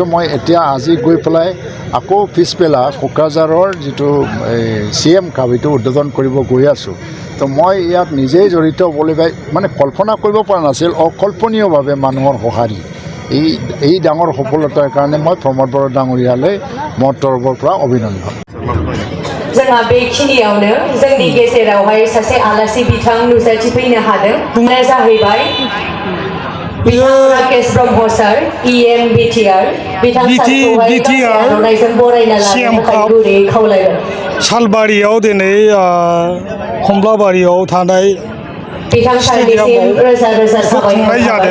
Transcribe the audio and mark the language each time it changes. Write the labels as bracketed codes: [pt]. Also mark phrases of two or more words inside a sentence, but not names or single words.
[as] মই এতিয়া আজি গৈ পেলাই আকৌ পিছবেলা কোকৰাঝাৰৰ যিটো CM কাপ এইটো উদ্বোধন কৰিব গৈ আছোঁ। তো মই ইয়াত নিজেই জড়িত হ'বলৈ মানে কল্পনা কৰিব পৰা নাছিল। অকল্পনীয়ভাৱে মানুহৰ সঁহাৰি এই ডাঙৰ সফলতাৰ কাৰণে মই প্ৰমোদ বড়ো ডাঙৰীয়ালৈ মোৰ তৰফৰ পৰা অভিনন্দন। [brx] जोंहा बेखिनियावनो जोंनि गेजेरावहाय सासे आलासि बिथां नुजाथिफैनो हादों। बुंनाया जाहैबाय राकेश ब्रह्म सार, EM बिटिआर। बिटिआर CM काप सालबारियाव दिनै कमलाबारियाव थानाय स्टेडियामाव खुंनाय जादों।